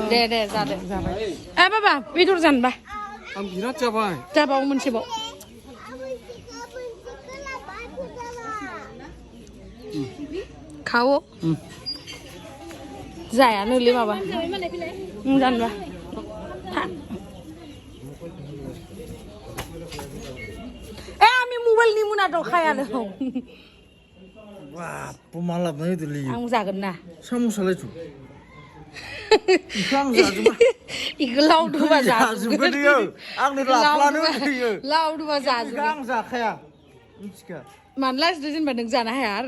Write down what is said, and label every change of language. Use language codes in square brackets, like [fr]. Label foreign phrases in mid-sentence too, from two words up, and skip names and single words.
[brx] दे जादो जाबाय ए बाबा बेदर जानबा आं बिराद जाबाय जाबाव मोनसेबाव खाओ जायानोलै माबा जानबा [bn] আমি মোবাইল নিমু না তো [brx] খায়াनो बाप मालाबनाय दलि आं जागोन ना साम'सालाय थ' इखौ आं जाजोबा इखौ लावदुमा जाजोबगोन इयो आंनो लाफ्लानो होयो लावदुमा इखौ जाजोबगोन आं जाखाया मिथिखा मानो लाजिदो जेनेबा नों जानो हाया आरो